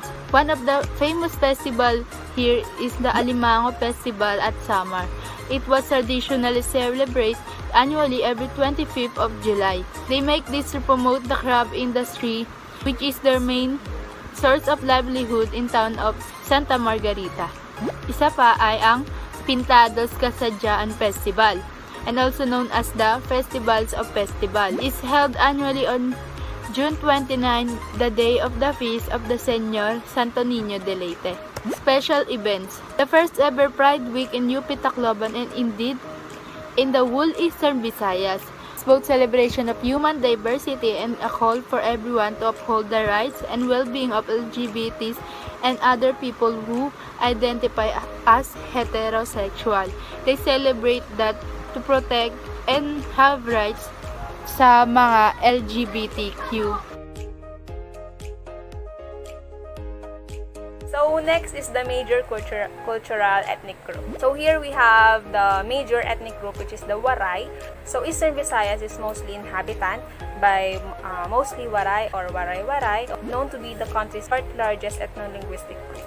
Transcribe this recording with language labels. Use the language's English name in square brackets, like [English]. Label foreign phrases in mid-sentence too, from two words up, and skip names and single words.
[English] One of the famous festival here is the Alimango Festival at Samar. It was traditionally celebrated annually every 25th of July. They make this to promote the crab industry, which is their main source of livelihood in town of Santa Margarita. [Filipino] Isa pa ay ang Pintados Kasadyaan Festival, [English] and also known as the Festivals of Festival. It's held annually on June 29, the day of the feast of the Señor Santo Niño de Leyte. Special events. The first ever Pride Week in UP Tacloban and indeed in the whole Eastern Visayas. It's both celebration of human diversity and a call for everyone to uphold the rights and well-being of LGBTs and other people who identify as heterosexual. They celebrate that to protect and have rights [Filipino] sa mga [English] LGBTQ. So next is the major cultural ethnic group. So here we have the major ethnic group, which is the Waray. So Eastern Visayas is mostly inhabited by mostly Waray or Waray-Waray, known to be the country's fourth largest ethno-linguistic group.